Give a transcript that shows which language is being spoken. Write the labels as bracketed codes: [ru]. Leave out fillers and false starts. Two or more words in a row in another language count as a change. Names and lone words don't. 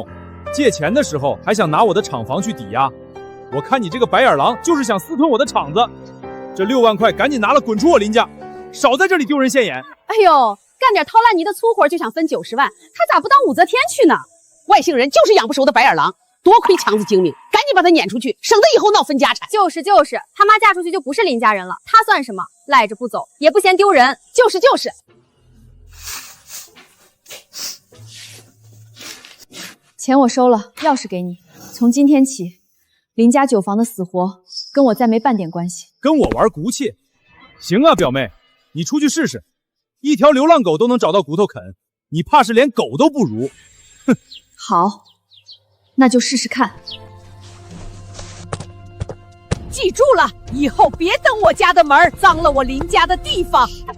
[zh] 借錢的時候還想拿我的廠房去抵押，我看你這個白眼狼就是想私吞我的廠子。這6萬塊趕緊拿了，滾出我林家，少在這裡丟人現眼！哎呦，幹點掏爛泥的粗活就想分90萬，他咋不當武則天去呢？外姓人就是養不熟的白眼狼，多虧強子精明，趕緊把他撵出去，省得以後鬧分家產。就是，他媽嫁出去就不是林家人了，他算什麼？賴着不走也不嫌丟人。就是。錢我收了，鑰匙給你。從今天起，林家酒房的死活跟我再沒半點關係。跟我玩骨氣？行啊，表妹，你出去試試，一條流浪狗都能找到骨頭啃，你怕是連狗都不如。哼，好，那就試試看。記住了，以後別登我家的門，髒了我林家的地方。